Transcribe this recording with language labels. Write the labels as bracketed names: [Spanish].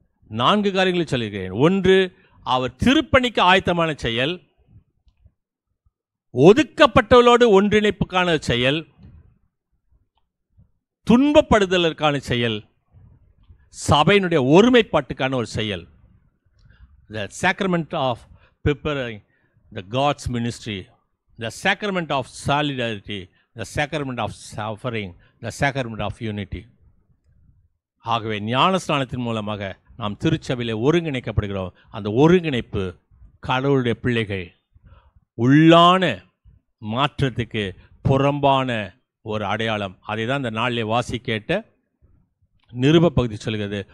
[Tamil] 4 காரியங்களை சொல்லியிருக்கிறேன். 1, அவர் திருப்பணிக்கு ஆயத்தமான செயல், ஒதுக்கப்பட்டவர்களோடு ஒன்றிணைப்புக்கான செயல், துன்பப்படுதலுக்கான செயல், சபையினுடைய ஒருமைப்பாட்டுக்கான ஒரு செயல். [English] The sacrament of preparing the God's ministry, the sacrament of solidarity, the sacrament of suffering, the sacrament of unity. [Tamil] ஆகவே ஞானஸ்நானத்தின் மூலமாக நாம் திருச்சபையிலே ஒருங்கிணைக்கப்படுகிறோம். அந்த ஒருங்கிணைப்பு கடவுளுடைய பிள்ளைகள் உள்ளான மாற்றத்துக்கு புறம்பான ஒரு அடையாளம். அதை தான் இந்த நாளிலே வாசி கேட்ட நிருப பகுதி சொல்கிறது.